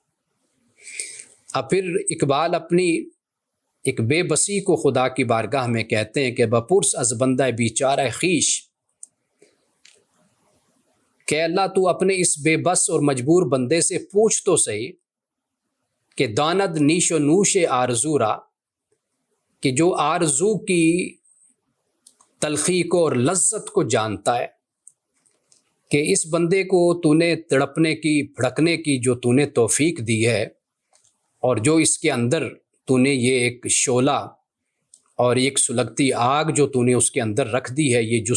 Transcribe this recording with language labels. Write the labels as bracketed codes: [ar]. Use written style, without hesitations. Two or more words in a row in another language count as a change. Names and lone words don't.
[ur] اب پھر اقبال اپنی ایک بے بسی کو خدا کی بارگاہ میں کہتے ہیں کہ [fa] بپرس از بندہ بیچارہ خیش، [ur] کہ اللہ تو اپنے اس بے بس اور مجبور بندے سے پوچھ تو صحیح کہ [fa] داند نیش و نوش آرزو را، [ur] کہ جو آرزو کی تلخی کو اور لذت کو جانتا ہے، کہ اس بندے کو تو نے تڑپنے کی، بھڑکنے کی جو تو نے توفیق دی ہے، اور جو اس کے اندر تو نے یہ ایک شعلہ اور ایک سلگتی آگ جو تو نے اس کے اندر رکھ دی ہے، یہ